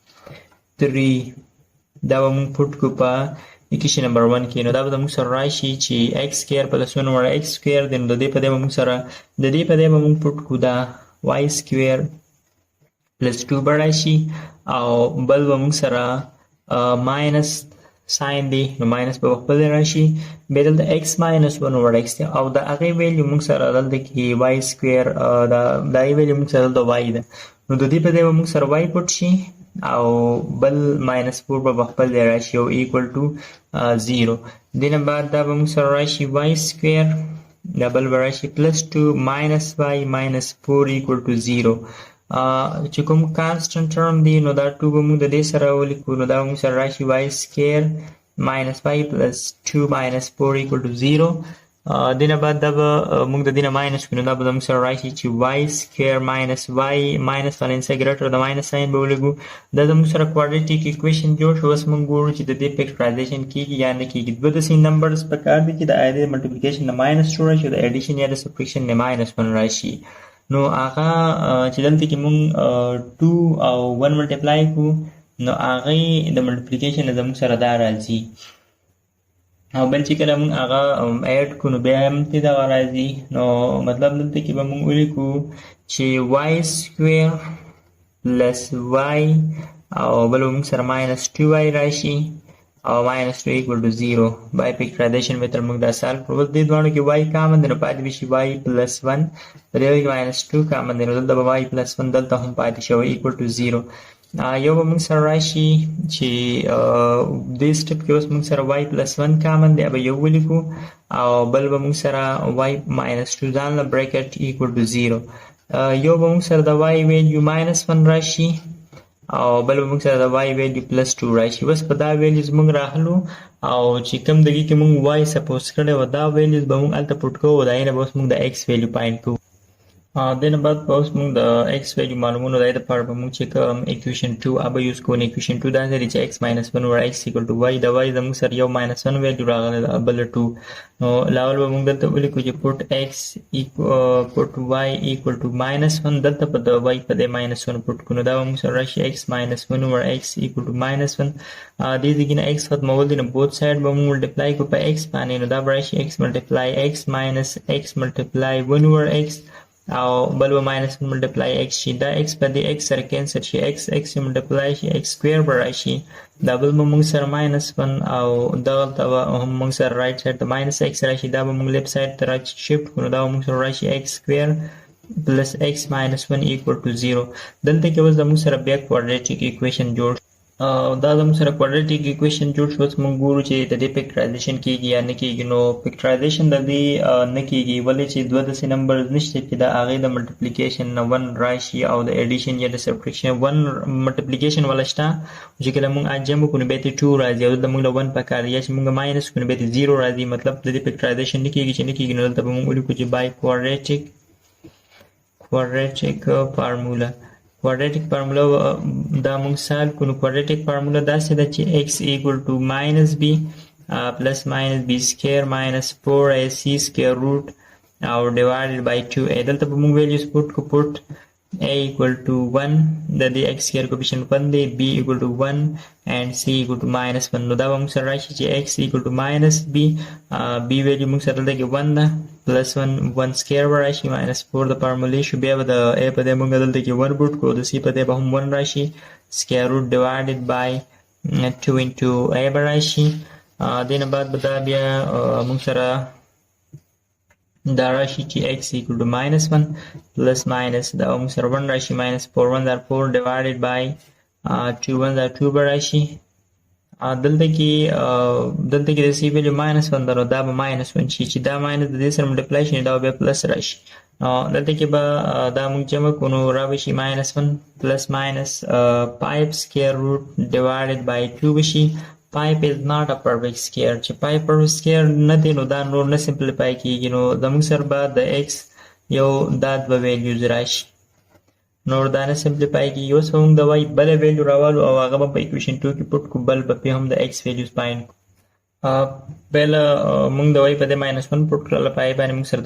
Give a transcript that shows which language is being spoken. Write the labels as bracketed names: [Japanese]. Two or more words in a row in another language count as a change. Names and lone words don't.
[Pashto] 3 دا به موږ put کو په [English] equation number 1 [Pashto] کې نو دا به موږ سره راشي چې [English] x square plus 1 over x square [Pashto] د دې په دې موږ سره د دې په دې موږ put کو دا [English] y square plus 2 [Pashto] به راشي او بل به موږ سره minus ساين دی نو ماینس په خپل راشي به دلته [English] x minus 1 over x [Pashto] دی او دا هغه ویلیو موږ سره دلته کې [English] y square [Pashto] دا ویلیو موږ سره دلته y ده نو د دې په دې موږ سره y پټ شي او بل -4 به خپل راشي او [English] equal to 0 [Pashto] دینه بعد دا به موږ سره راشي [English] y square [Pashto] دا بل راشي [English] +2 minus y minus 4 equal to 0 [Pashto] چې کوم [English] constant term [Pashto] دی نو دا 2 به موږ د دې سره ولیکو نو دا موږ سره راشي [English] y square minus y plus 2 minus 4 equal to 0 [Pashto] دینه بعد دا به موږ د دینه ماینس کړو دا به موږ سره راشي چې [English] y square minus y minus 1 inside greater the minus sign [Pashto] به ولیکو دا موږ سره [English] quadratic equation [Pashto] جوړ شو اوس موږ ګورو چې د دې factorization کیږي یا نه کیږي دوه د سین نمبرز په کار دي چې د [English] either multiplication [Pashto] نه -2 راشي د addition یا د subtraction نه -1 راشي نو هغه چې دلته کې موږ 2 او 1 ملټیپلای کو نو هغه د ملټیپلیکیشن زموږ سره دا راځي او بل چې کله موږ هغه اډ کو نو بیا هم ته دا راځي نو مطلب دلته کې به موږ ولیکو چې [English] y square plus y [Pashto] او بل موږ سره -2y راشي او -2 [English] equal to 0 by factorization method [Pashto] موږ دا سالو کړو د دوانو کې y کامن دی نو پاتې شي [English] y plus 1 [Pashto] په دې کې -2 کامن دی نو دلته به [English] y plus 1 [Pashto] دلته هم پاتې شوی [English] equal to 0 [Pashto] یو به موږ سره راشي چې دې سټپ کې اوس موږ سره [English] y plus [Pashto] 1 کامن دی به یو ولیکو او بل به موږ سره y -2 ځان له bracket [English] equal to 0 [Pashto] یو به موږ سره د [English] y value [Pashto] -1 راشي او بل موږ سره د [English] y value [Pashto] +2 راشي بس په دا values موږ راخلو او چې کوم دغه کې موږ y سپوز کړو دا values به موږ الته پټ کوو دا نه به موږ د [English] x value [Pashto] پاینټ کوو دنه بعد اوس موږ د [English] x value [Pashto] معلومونه د لپاره به موږ چې کوم [English] equation 2 [Pashto] ابه یوز کوو [English] equation 2 [Pashto] دا دی چې [English] x -1 over x equal to y [Pashto] دا y د موږ سره یو -1 value راغلی بل 2 نو لاول به موږ دلته ولیکو چې [English] put y equal to -1 [Pashto] دلته په د y په د -1 پټ کړو دا موږ سره راشي [English] x -1 over x equal to -1 [Pashto] دې ځکه نه x ختمول دي نو [English] both side [Pashto] به موږ ملټیپلای کو په x باندې نو دا راشي [English] x multiply x minus x multiply 1 over x [Pashto] او بل به [English] -1 multiply x [Pashto] شي دا x په دې x سره کینسل شي [English] x multiply [Pashto] شي x square به راشي دا بل به موږ سره -1 او دغلته هم موږ سره رایټ سایډ ته -x راشي دا به موږ لیفټ سایډ ته شفت کړو دا موږ سره راشي [English] x square plus x -1 equal to 0 [Pashto] دلته کې اوس موږ سره بیا quadratic equation جوړ دا زموږ سره [English] quadratic equation [Pashto] جوړ شو موږ ګورو چې د دې factorization کیږي یا نه کیږي نو factorization د دې نه کیږي ولې چې دوه د نمبرز نشته چې دا هغه د multiplication نه 1 راشي او د addition یا د subtraction 1 multiplication ولشته چې کله موږ اجم کو نو به 2 راځي او د موږ له 1 په کار یا چې موږ ماینس کو نو به 0 راځي مطلب د دې factorization نه کیږي چې نه کیږي نو دلته موږ ولیکو چې by [English] quadratic formula quadratic formula [Pashto] دا موږ سال کوو [English] quadratic formula [Pashto] دا څه ده چې [English] x equal to -b plus -b square minus 4ac square root [Pashto] او [English] divided by 2a [Pashto] دلته به موږ [English] values put a equal to 1 [Pashto] د دې [English] x square coefficient 1 [Pashto] دی [English] b equal to 1 and c equal to minus 1 [Pashto] نو دا به موږ سره راشي چې [English] x equal to minus b b value [Pashto] موږ سره دلته کې 1 ده [English] plus 1 square [Pashto] به راشي [English] minus 4 [Pashto] د فارمولې شو بیا به د a په دې موږ دلته کې 1 پوټ کړو د c په دې به هم 1 راشي [English] square root divided by 2 into a [Pashto] به راشي دې نه بعد به دا بیا موږ سره دا راشي چې [English] x equal to minus 1 plus minus [Pashto] دا موږ سره 1 راشي [English] minus 4 1 are 4 divided by 2 1 are 2 [Pashto] به راشي دلته کې د [English] c value minus 1 [Pashto] ده نو دا به [English] minus 1 [Pashto] شي چې دا minus د دې سره multiply شي دا بیا plus راشي دلته کې به دا موږ جمع کړو نو را به شي [English] minus 1 plus minus 5 square root divided by 2 [Pashto] به شي [English] 5 is not a perfect square [Pashto] چې 5 [English] perfect square [Pashto] نه دی نو دا نور نه simplify کیږي نو زموږ سره به د x یو دا دوه values راشي نور دا نه simplify کیږي اوس موږ د y بل value راوالو او هغه به په [English] equation 2 [Pashto] کې پټ کو بل په هم د [English] x values find [Pashto] بل موږ د y په د -1 پټ کړل په y باندې موږ سره د